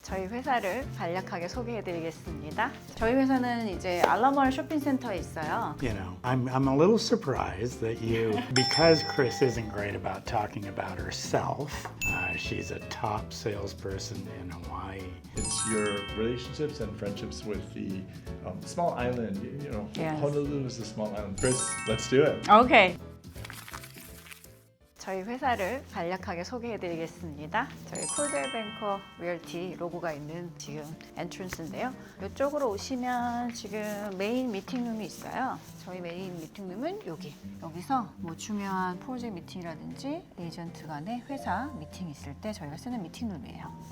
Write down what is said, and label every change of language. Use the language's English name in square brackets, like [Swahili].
[Korean] 저희 회사를 간략하게 소개해드리겠습니다. 저희 회사는 이제 알라모아나 쇼핑센터에 있어요. [English] You know, I'm a little surprised that you, because Kris isn't great about talking about herself, she's a top salesperson in Hawaii. It's your relationships and friendships with the small island. You know, Yes. Honolulu is a small island. Kris, let's do it. 오케이. [Korean] 저희 회사를 간략하게 소개해드리겠습니다. 저희 콜드웰뱅커 리얼티 로고가 있는 지금 엔트런스인데요. 이쪽으로 오시면 지금 메인 미팅룸이 있어요. 저희 메인 미팅룸은 여기서 뭐 중요한 프로젝트 미팅이라든지 에이전트 간의 회사 미팅 있을 때 저희가 쓰는 미팅룸이에요.